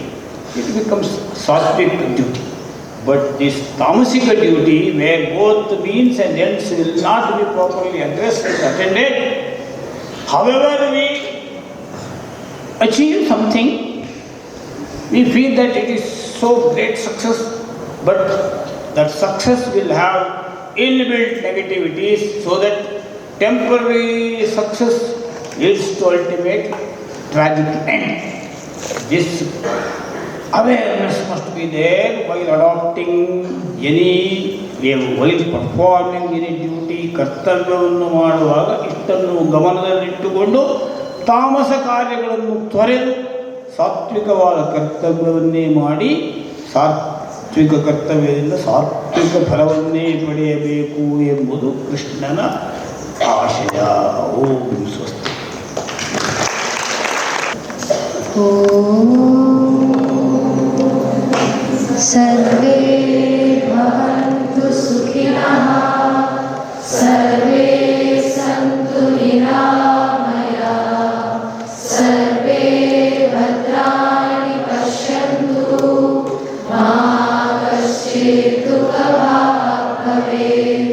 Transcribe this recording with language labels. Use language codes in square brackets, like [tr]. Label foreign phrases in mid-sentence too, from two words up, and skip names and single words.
[en] It becomes sattvic duty. But this tamasic duty, where both means and ends will not be properly addressed and attended, however we achieve something, we feel that it is so great success, but that success will have inbuilt negativities, so that temporary success leads to ultimate tragic end. This awareness must be there while adopting while performing any duty, [kn] ಕರ್ತವ್ಯವನ್ನು ಮಾಡುವಾಗ ಇಷ್ಟನ್ನು ಗಮನದಲ್ಲಿಟ್ಟುಕೊಂಡು ತಾಮಸ ಕಾರ್ಯಗಳನ್ನು ತೊರೆದು ಸಾತ್ವಿಕವಾದ ಕರ್ತವ್ಯವನ್ನೇ ಮಾಡಿ ಸಾತ್ವಿಕ ಕರ್ತವ್ಯದಿಂದ ಸಾತ್ವಿಕ ಫಲವನ್ನೇ ಪಡೆಯಬೇಕು ಎಂಬುದು ಕೃಷ್ಣನ ಆಶಯ. [sa] ಓಂ ಸ್ವಸ್ತಿ. सर्वे भवन्तु सुखिनः, सर्वे सन्तु निरामयाः, सर्वे भद्राणि पश्यन्तु, मा कश्चित् दुःखभाग् भवेत्.